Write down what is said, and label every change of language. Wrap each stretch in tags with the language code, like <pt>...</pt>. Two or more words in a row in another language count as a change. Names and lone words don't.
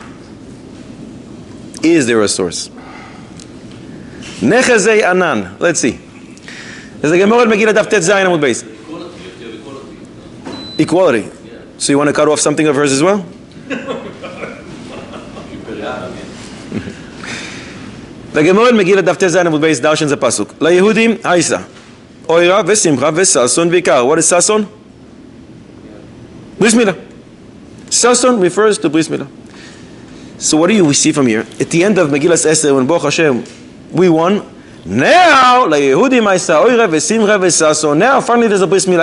<en>Is there a source?</en> <arc>נחזי אנן.</arc> <en>Let's see. There's a Gemara in Megillah</en> <he>דף ט"ז עמוד ב.</he> <en>Equality. So you want to cut off something of hers as well? The Gemara in Megillah</en> <he>דף ט"ז עמוד ב</he> <en>darshans a pasuk.</en> <he>ליהודים היתה. אורה ושמחה וששון ויקר.</he> <en>What is sason?</en> <he>ברית מילה.</he> <en>Sason refers to</en> <he>ברית מילה.</he> <en>So what do we see from here? At the end of Megillas Esther, when</en> <he>ברוך השם,</he> <en>we won. Now,</en> <he>ליהודים היתה אורה ושמחה וששון.</he> <en>Now, finally, there's a</en> <he>ברית מילה.</he>